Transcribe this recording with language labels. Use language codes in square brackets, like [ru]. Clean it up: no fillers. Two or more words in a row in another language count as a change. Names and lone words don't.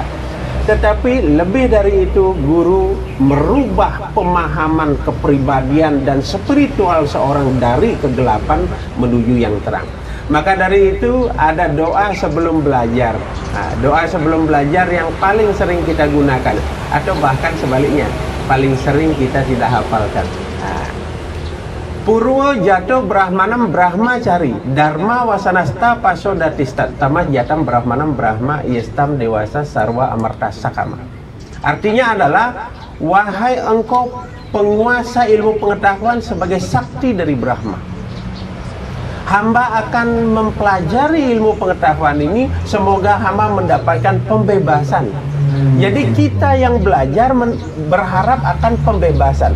[id] Tetapi lebih dari itu, guru merubah pemahaman kepribadian dan spiritual seorang dari kegelapan menuju yang terang. Maka dari itu ada doa sebelum belajar. Nah, doa sebelum belajar yang paling sering kita gunakan, atau bahkan sebaliknya, paling sering kita tidak hafalkan. [sa] Purwo jato brahmanam brahmacari dharma wasanasta pasodatista tamah jatam brahmanam brahma yestam dewasa sarwa amarta sakama. [id] Artinya adalah, wahai engkau penguasa ilmu pengetahuan sebagai sakti dari Brahma, hamba akan mempelajari ilmu pengetahuan ini, semoga hamba mendapatkan pembebasan. Jadi kita yang belajar berharap akan pembebasan.